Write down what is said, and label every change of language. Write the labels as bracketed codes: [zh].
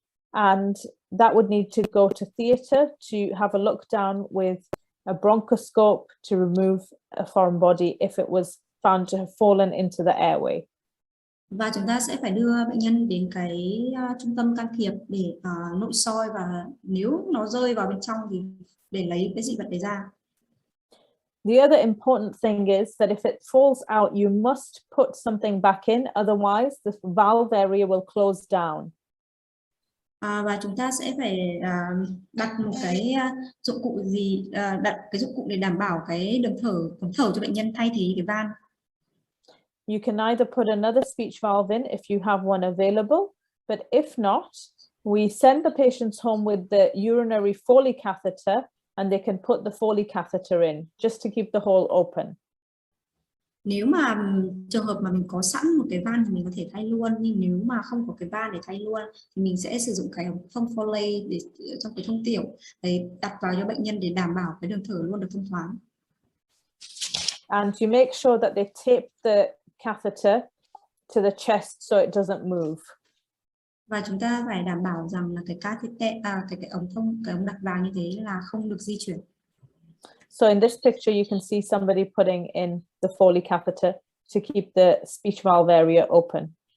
[en] And that would need to go to theatre to have a look down with a bronchoscope to remove a foreign body if it was found to have fallen into the airway. [vi] Và chúng ta sẽ phải đưa bệnh nhân đến cái trung tâm can thiệp để nội soi, và nếu nó rơi vào bên trong thì để lấy cái dị vật đấy ra. [en] The other important thing is that if it falls out, you must put something back in, otherwise the valve area will close down. [vi] Và chúng ta sẽ phải đặt một cái dụng cụ đặt cái dụng cụ để đảm bảo cái đường cống thở cho bệnh nhân thay thế cái van. [en] You can either put another speech valve in if you have one available, but if not, we send the patients home with the urinary Foley catheter and they can put the Foley catheter in just to keep the hole open. [vi] Nếu mà trường hợp mà mình có sẵn một cái van thì mình có thể thay luôn, nhưng nếu mà không có cái van để thay luôn thì mình sẽ sử dụng cái ống thông Foley để trong cái thông tiểu để đặt vào cho bệnh nhân để đảm bảo cái đường thở luôn được thông thoáng. [en] And you make sure that they tape the catheter to the chest so it doesn't move. [vi] Và chúng ta phải đảm bảo rằng là cái cái ống đặt vào như thế là không được di chuyển. [en] So in this picture, you can see somebody putting in the Foley catheter to keep the speech valve area open.